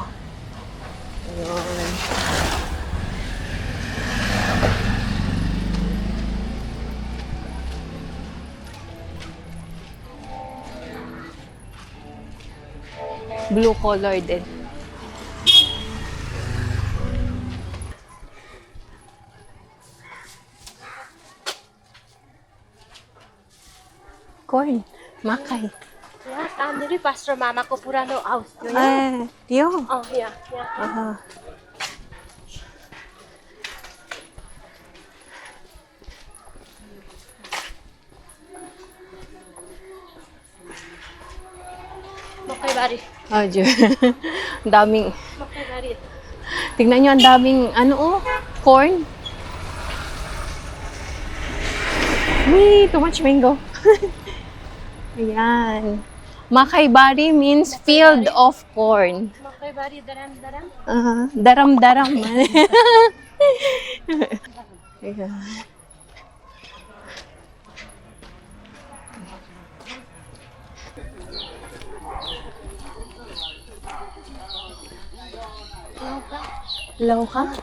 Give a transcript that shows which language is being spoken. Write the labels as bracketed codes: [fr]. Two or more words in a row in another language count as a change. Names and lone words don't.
[tl] Ayun. Blue color din. [en] Corn, makay. [ne] यहाँ तानेरी पास्टर मामाको पुरानो हाउस थियो Yo. यहाँ मकैबारी [tl] Daming. [ne] मकैबारी [tl] Tignan nyo, ang daming, [en] corn. Too much mango. [tl] Ayan. [en] Makaibari means field of corn. [ne] मकैबारी दराम-दराम [tl] Daram-daram. Ayan. Law ka?